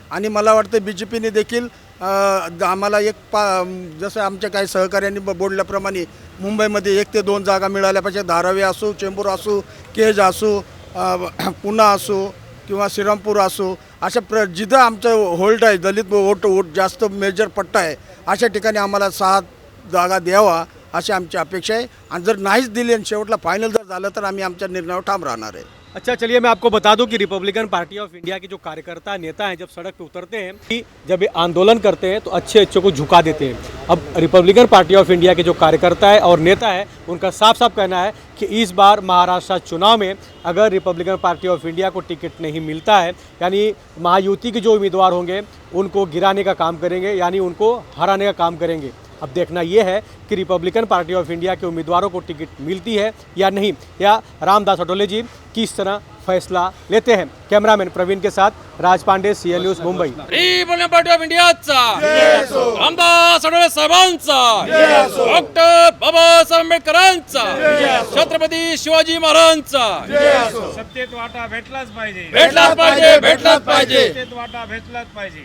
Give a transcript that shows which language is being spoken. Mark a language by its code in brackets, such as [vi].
[mr] आणि मला वाटतं BJPने देखील आम्हाला जसं आमच्या काही सहकार्यांनी बोलल्याप्रमाणे मुंबईमध्ये 1 ते 2 जागा मिळाल्या पाहिजे. धारावी असो, चेंबूर असो, केज असो, पुणा असो किंवा श्रीरामपूर असो अशा जिथं आमचं होल्ड आहे दलित वोट जास्त मेजर पट्टा आहे अशा ठिकाणी आम्हाला 6 जागा द्यावा अशी आमची अपेक्षा आहे. आणि जर नाहीच दिली आणि शेवटला फायनल जर झालं तर आम्ही आमच्या निर्णयावर ठाम राहणार आहे. [hi] अच्छा, चलिए मैं आपको बता दूं कि रिपब्लिकन पार्टी ऑफ इंडिया के जो कार्यकर्ता नेता हैं जब सड़क पे उतरते हैं कि जब ये आंदोलन करते हैं तो अच्छे को झुका देते हैं. अब रिपब्लिकन पार्टी ऑफ इंडिया के जो कार्यकर्ता है और नेता है उनका साफ साफ कहना है कि इस बार महाराष्ट्र चुनाव में अगर रिपब्लिकन पार्टी ऑफ इंडिया को टिकट नहीं मिलता है यानी महायुति के जो उम्मीदवार होंगे उनको गिराने का काम करेंगे, यानी उनको हराने का काम करेंगे. अब देखना ये है कि रिपब्लिकन पार्टी ऑफ इंडिया के उम्मीदवारों को टिकट मिलती है या नहीं, या रामदास अठोले जी किस तरह फैसला लेते हैं. कैमरामैन प्रवीण के साथ राज Pandey, CN news, Mumbai. [mr] Republican party of इंडियाचा रामदास आठवले साहेबांचा, डॉक्टर बाबासाहेब आंबेडकरांचा, छत्रपती शिवाजी महाराजांचा. सत्तेत वाटा भेटलाच पाहिजे, भेटलाच पाहिजे, भेटलाच पाहिजे, सत्तेत वाटा भेटलाच पाहिजे,